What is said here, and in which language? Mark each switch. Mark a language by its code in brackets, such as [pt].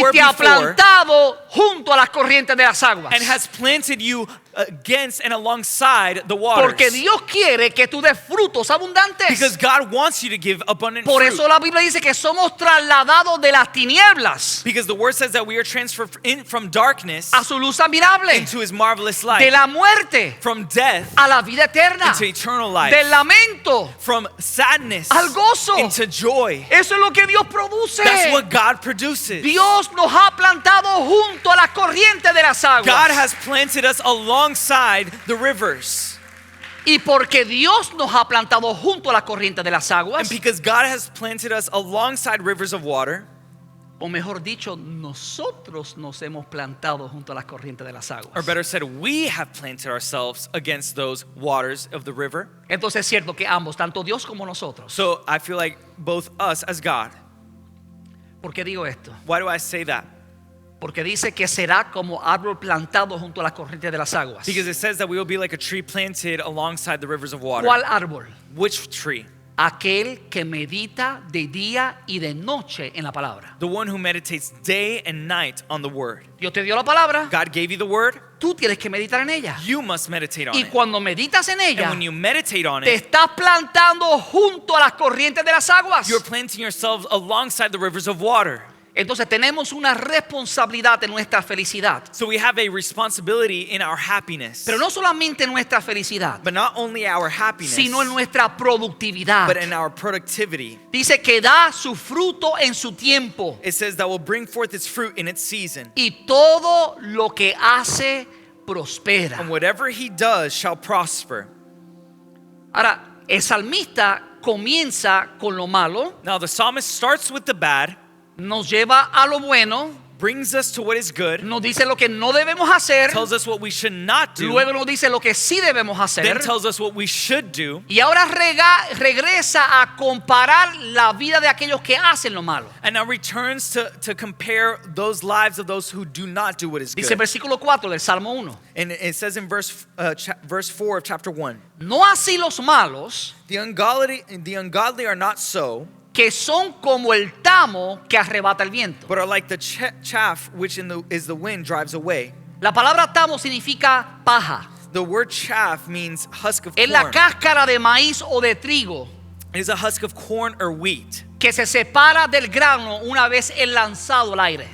[es] y [en] were [es] te ha [en] before [es] plantado junto a las corrientes de las aguas. [en] and has planted you against and alongside the waters. [es] Porque Dios quiere que tú des frutos abundantes. [en] Because God wants you to give abundant [es] Por [en] fruit. [es] eso la Biblia dice que somos trasladados de las tinieblas [en] Because the word says that we are transferred from darkness [es] a su luz admirable, [en] into his marvelous [es] de [en] light, [es] la muerte [en] from death [es] a la vida eterna, [en] into eternal life, [es] del lamento [en] from sadness [es] al gozo. [en] into joy. [es] Eso es lo que Dios produce. [en] That's what God produces. [es] Dios nos ha plantado junto a las corrientes de las aguas. [en] God has planted us alongside the rivers. [es] Y porque Dios nos ha plantado junto a las corrientes de las aguas, [en] And because God has planted us alongside rivers of water, [es] o mejor dicho, nosotros nos hemos plantado junto a las corrientes de las [en] or [es] aguas. [en] better said, we have planted ourselves against those waters of the river. [es] Entonces es cierto que ambos, tanto Dios como nosotros. [en] So I feel like both us as God. [es] ¿Por qué digo esto? [en] Why do I say that? [es] Porque dice que será como árbol plantado junto a las corrientes de las aguas. [en] Because it says that we will be like a tree planted alongside the rivers of water. [es] ¿Cuál árbol? [en] Which tree? [es] Aquel que medita de día y de noche en la palabra. [en] The one who meditates day and night on the word. [es] Dios te dio la palabra, [en] God gave you the word. [es] tú tienes que meditar en ella. [en] You must meditate on [es] Y [en] it. [es] cuando meditas en [en] And [es] ella, [en] when you meditate on [es] te [en] it, [es] estás plantando junto a las corrientes de las aguas. [en] you're planting yourselves alongside the rivers of water. [es] Entonces tenemos una responsabilidad en nuestra felicidad. [en] So we have a responsibility in our happiness. [es] Pero no solamente en nuestra felicidad, [en] But not only our happiness, [es] sino en nuestra productividad. [en] but in our productivity. [es] Dice que da su fruto en su tiempo. [en] It says that will bring forth its fruit in its season. [es] Y todo lo que hace prospera. [en] And whatever he does shall prosper. [es] Ahora, el salmista comienza con lo malo, [en] Now the psalmist starts with the bad, [es] nos lleva a lo bueno, [en] brings us to what is good, [es] nos dice lo que no debemos hacer, [en] tells us what we should not do, [es] luego nos dice lo que sí debemos hacer, [en] then tells us what we should do, [es] y ahora regresa a comparar la vida de aquellos que hacen lo malo. [en] and now returns to compare those lives of those who do not do what is [es] Dice [en] good. [es] versículo 4 del Salmo 1. [en] And it says in verse 4 of chapter 1, [es] No así los malos, [en] the ungodly are not so, [es] que son como el tamo que arrebata el viento. [en] but are like the chaff which is the wind drives away. [es] La palabra tamo significa paja. [en] The word chaff means husk of [es] Es la [en] corn. [es] cáscara de maíz o de trigo [en] It is a husk of corn or wheat [es] que se separa del grano una vez es lanzado al aire.